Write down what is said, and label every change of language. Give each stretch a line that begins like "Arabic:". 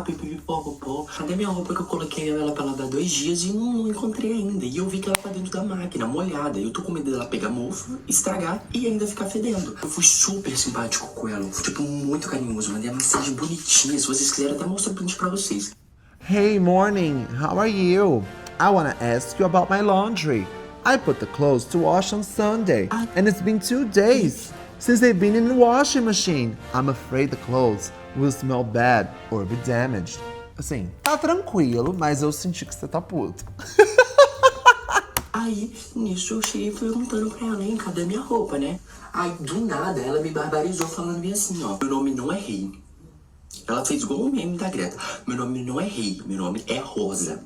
Portuguese: Pipipipopopó. Cadê minha roupa que eu coloquei ela pra lavar 2 dias e não encontrei ainda? E eu vi que ela tá dentro da máquina, molhada. Eu tô com medo dela pegar mofo, estragar e ainda ficar fedendo. Eu fui super simpático com ela, fui, tipo, muito carinhoso, mandei uma mensagem bonitinha. Se vocês quiserem, até mostro o print pra vocês.
English: Hey, morning, how are you? I wanna ask you about my laundry. I put the clothes to wash on Sunday, and it's been 2 days since they've been in the washing machine. I'm afraid the clothes will smell bad or be damaged.
Portuguese: Assim, tá tranquilo, mas eu senti que você tá puto. Aí, nisso, eu cheguei perguntando pra ela, hein, cadê minha roupa, né? Aí, do nada, ela me barbarizou falando bem assim, ó, meu nome não é Rei. Ela fez igual o meme da Greta. Meu nome não é Rei, meu nome é Rosa.